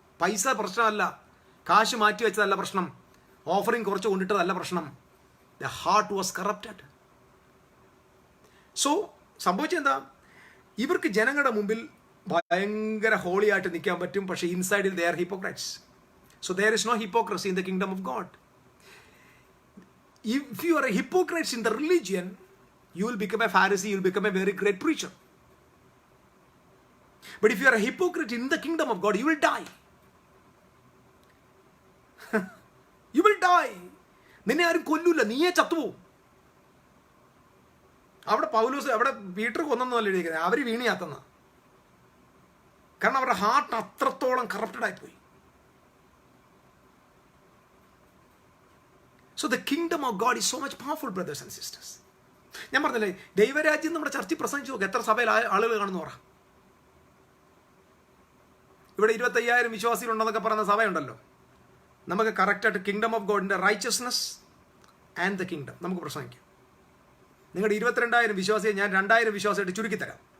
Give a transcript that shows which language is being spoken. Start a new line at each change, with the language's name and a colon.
Malayalam: പൈസ പ്രശ്നമല്ല, കാശ് മാറ്റി വെച്ചതല്ല പ്രശ്നം, ഓഫറിങ് കുറച്ച് കൊണ്ടിട്ടതല്ല പ്രശ്നം.
English: The heart was corrupted.
Malayalam: So സംഭവിച്ചെന്താ, ഇവർക്ക് ജനങ്ങളുടെ മുമ്പിൽ ഭയങ്കര ഹോളി ആയിട്ട് നിൽക്കാൻ പറ്റും, പക്ഷേ ഇൻസൈഡിൽ
English: They are hypocrites. So there is no hypocrisy in the kingdom of God. If you are a hypocrite in the religion, you will become a Pharisee, you will become a very great preacher. But if you are a hypocrite in the kingdom of God, you will die. You will die.
Malayalam: നിന്നെ ആരും കൊല്ലൂല, നീയേ ചത്തുപോകും. അവിടെ പൗലോസ്, അവിടെ Peter കൊന്നൊന്നുമല്ല എഴുതിയിരിക്കുന്നത്, അവർ വീണി ചത്തുന്ന. കാരണം അവരുടെ heart അത്രത്തോളം കറപ്റ്റഡ് ആയിപ്പോയി.
English: So the kingdom of God is so much powerful, brothers and sisters.
Malayalam: ഞാൻ പറഞ്ഞില്ലേ, ദൈവരാജ്യം നമ്മുടെ ചർച്ചിൽ പ്രസംഗിച്ചു നോക്കുക, എത്ര സഭയിൽ ആളുകൾ കാണുന്നു പറ. ഇവിടെ 25,000 വിശ്വാസികളുണ്ടെന്നൊക്കെ പറയുന്ന സഭയുണ്ടല്ലോ. നമുക്ക് കറക്റ്റായിട്ട് kingdom of ഗോഡിൻ്റെ righteousness and the kingdom നമുക്ക് പ്രസംഗിക്കാം. നിങ്ങളുടെ 22,000 വിശ്വാസിയെ ഞാൻ 2,000 വിശ്വാസമായിട്ട് ചുരുക്കിത്തരാം.